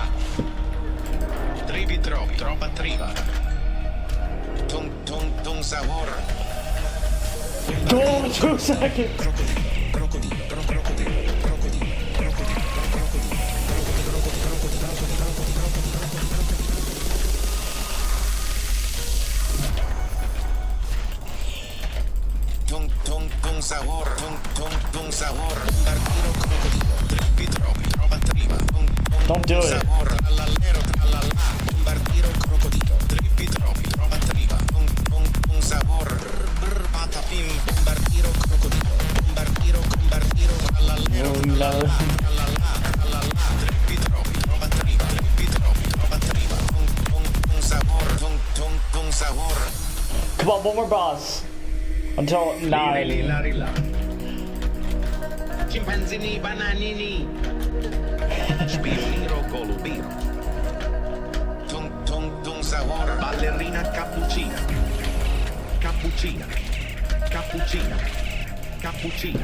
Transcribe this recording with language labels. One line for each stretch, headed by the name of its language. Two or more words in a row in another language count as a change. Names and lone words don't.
English: Trivi trovi, trova triva. Tung tung tung sabor. 2 seconds. Tung tung tung sabor. Tung tung tung sabor. Bombardiro crocodilo. Trivi trovi, trova triva. Don't do it. Sabor. Trallallero trallallà. Bombardiro crocodilo. Trivi trovi, trova triva. Tung tung tung sabor. Patapim. Bombardiro crocodilo. Bombardiro bombardiro trallallero trallallà. Trallallà. Trivi trovi, trova triva. Trivi trovi, trova triva. Tung tung tung sabor. Tung tung tung sabor. Come on, one more boss. Until 9. Chimpanzini bananini. Spioniro golubiro. Tung tung tung sabor. Ballerina cappuccina. Cappuccina. Cappuccina. Cappuccina.